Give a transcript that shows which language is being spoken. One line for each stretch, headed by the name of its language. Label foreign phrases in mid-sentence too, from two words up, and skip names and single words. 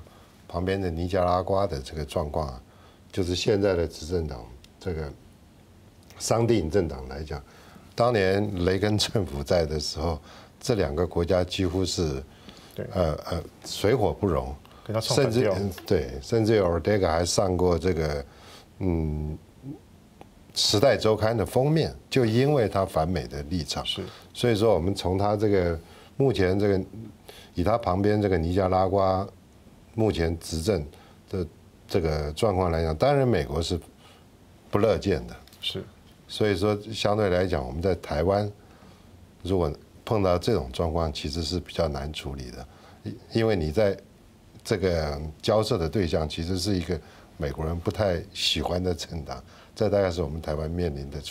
Chinese: 旁邊的尼加拉瓜的這個狀況啊，就是現在的執政黨這個桑蒂政黨來講，當年雷根政府在的時候，這2個國家幾乎是水火不容，甚至甚至有 Ortega 還上過這個時代週刊的封面，就因為他反美的立場。所以說我們從他這個目前这个以他旁边这个尼加拉瓜目前执政的这个状况来讲，当然美国是不乐见的，是，所以说相对来讲，我们在台湾如果碰到这种状况，其实是比较难处理的，因为你在这个交涉的对象其实是一个美国人不太喜欢的政党，这大概是我们台湾面临的